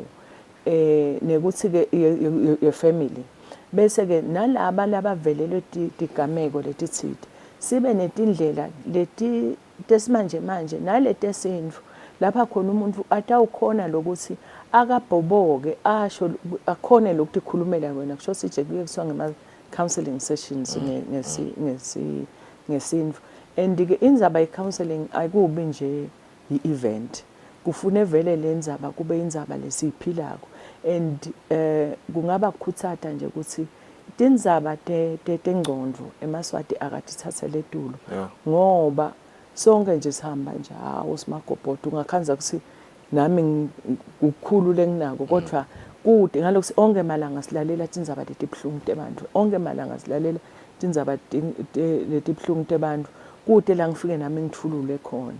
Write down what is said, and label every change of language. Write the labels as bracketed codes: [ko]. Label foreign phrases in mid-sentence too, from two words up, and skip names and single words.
[ss] nekuthi ke ye family bese ke nalaba labavelelwe tigameko letithithe sibe netindlela leti tesimanje manje naletesintu lapha khona umuntu atawukhona lokuthi akabhoboke asho akhone lokuthi khulumela wena kusho sije kuye kuswa [en] counseling sessions [ss] ngesintu. And-ke indzaba ye-counseling ayikubi nje i-event, kufune vele le ndzaba kube indzaba lesiyiphilako. And kungaba kukhutsata nje ukuthi tindzaba tengcondvo emaswati akatithathele etulo, ngoba sonke nje sihamba nje usimagobodo ungakhanza ukuthi nami kukhulu lenginako, kodwa kude ngalokuthi onke malanga silalela tindzaba letibhlungu tebantfu, onke malanga silalela tindzaba letibhlungu tebantfu, kude la ngifike nami ngithulule khona.